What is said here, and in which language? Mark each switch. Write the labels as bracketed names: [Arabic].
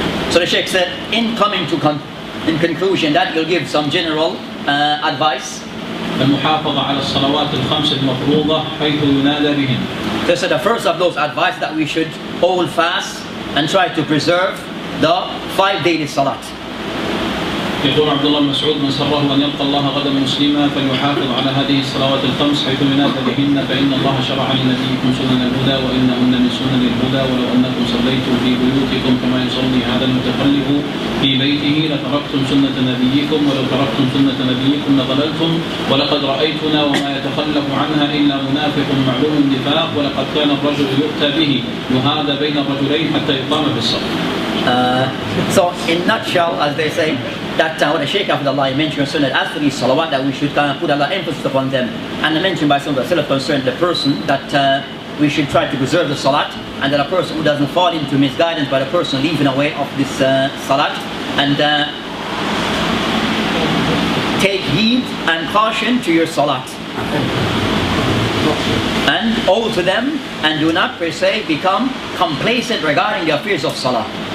[English] So the Sheikh said, in coming to in conclusion, that he'll give some general advice. [Arabic] المحافظة على الصلوات الخمس المفروضة حيث ينادى بهن. [English] So the first of those advice that we should hold fast and try to preserve the 5 daily salat. [Arabic] يقول عبد الله بن مسعود من سره أن يلقى الله غدا مسلما فليحافظ على هذه الصلوات الخمس حيث ينادى بهن فإن الله شرع لنبيكم سنن الهدى وإنهن من سنن الهدى ولو أنكم صليتم في بيوتكم كما يصلي هذا المتخلف في بيته لتركتم سنة نبيكم ولو تركتم سنة نبيكم لضللتم ولقد رأيتنا وما يتخلف عنها إلا منافق معلوم النفاق ولقد كان الرجل يؤتى به يهادى بين الرجلين حتى يقام بالصف. [English] So in nutshell, as they say, that what the Shaykh Hafidullah mentioned concerning as for these salawat, that we should kind of put a lot of emphasis upon them, and mentioned by some of the Salaf concerning the person that we should try to preserve the salat, and that a person who doesn't fall into misguidance by the person leaving away of this salat, and take heed and caution to your salat, and hold to them, and do not per se become complacent regarding the affairs of salah.